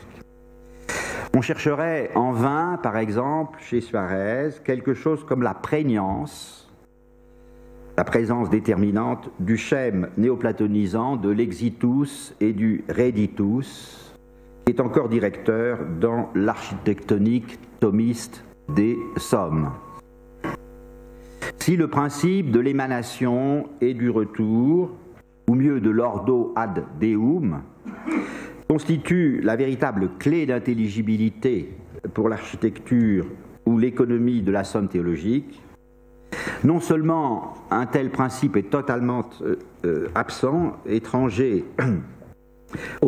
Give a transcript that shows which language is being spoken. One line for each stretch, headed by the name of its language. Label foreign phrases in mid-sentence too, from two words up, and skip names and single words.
French: On chercherait en vain, par exemple, chez Suarez, quelque chose comme la prégnance, la présence déterminante du schème néoplatonisant de l'exitus et du reditus, qui est encore directeur dans l'architectonique thomiste des sommes. Si le principe de l'émanation et du retour, ou mieux de l'
Latin: ordo ad deum,
French: constitue la véritable clé d'intelligibilité pour l'architecture ou l'économie de la somme théologique, non seulement un tel principe est totalement absent, étranger au